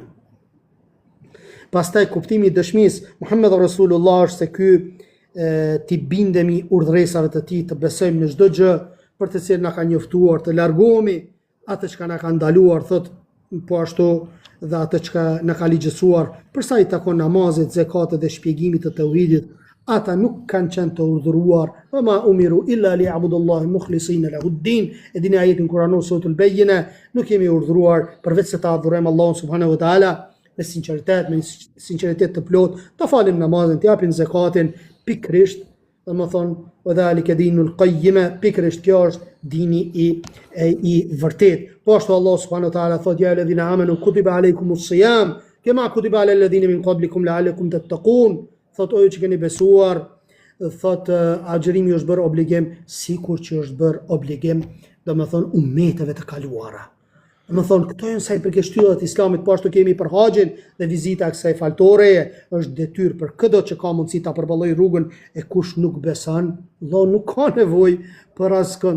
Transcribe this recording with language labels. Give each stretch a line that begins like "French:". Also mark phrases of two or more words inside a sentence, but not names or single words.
Albanian: Pastaj kuptimi i dëshmisë
Arabic: محمد رسول الله
Albanian: është se ky ti bindemi urdhëresave të tij, të besojmë në çdo gjë për të cilën na ka njoftuar, të largohemi atë që na ka ndaluar, thot po ashtu dhe atë që na ka ligjësuar, për sa i takon namazit, zakatit dhe shpjegimit të tauhidit, ata nuk kanë qenë të urdhëruar,
Arabic: وما أمروا إلا ليعبدوا الله مخلصين له الدين.
Albanian: E dini ajetin kuranor
Arabic: سورة البينة,
Albanian: nuk jemi urdhëruar përveç se ta adhurojmë Allahun
Arabic: سبحانه وتعالى
Albanian: me sinqeritet të plot, të falim namazin, të japim zakatin pikrisht, domethënë
Arabic: وذلك دين القيمة,
Albanian: pikrisht kjo është dini i vërtet. Po ashtu
Arabic: الله سبحانه وتعالى thotë يا أيها الذين آمنوا كتب عليكم الصيام كما كتب على الذين من قبلكم لعلكم تتقون.
Albanian: Thot o ju që keni besuar, thot agjërimi është bërë obligim, sikur që është bërë obligim, domethënë ummeteve të kaluara. Domethënë këto janë sa i përket shtyllat e Islamit, po ashtu kemi për haxhin dhe vizita e kësaj faltoreje, është detyrë për çdo që ka mundësi ta përballoj rrugën, e kush nuk beson, Allah nuk ka nevojë për askënd.